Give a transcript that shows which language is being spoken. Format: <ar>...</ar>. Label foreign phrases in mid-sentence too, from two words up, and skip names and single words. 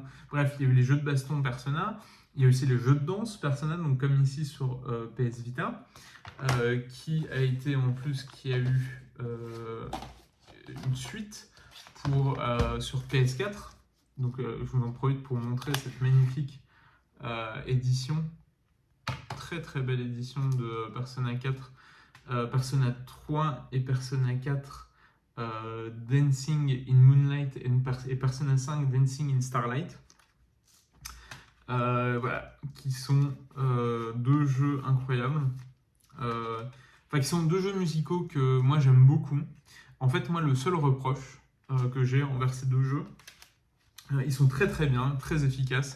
<fr>Bref, il y a eu les jeux de baston Persona, il y a aussi les jeux de danse Persona, donc comme ici sur PS Vita, qui a été en plus qui a eu une suite sur PS4. Donc je vous en profite pour montrer cette magnifique édition, très très belle édition de Persona 4, Persona 3 et Persona 4 Dancing in Moonlight et Persona 5 Dancing in Starlight. Voilà, qui sont deux jeux incroyables. Qui sont deux jeux musicaux que moi j'aime beaucoup. En fait, moi, le seul reproche que j'ai envers ces deux jeux, ils sont très très bien, très efficaces.</fr>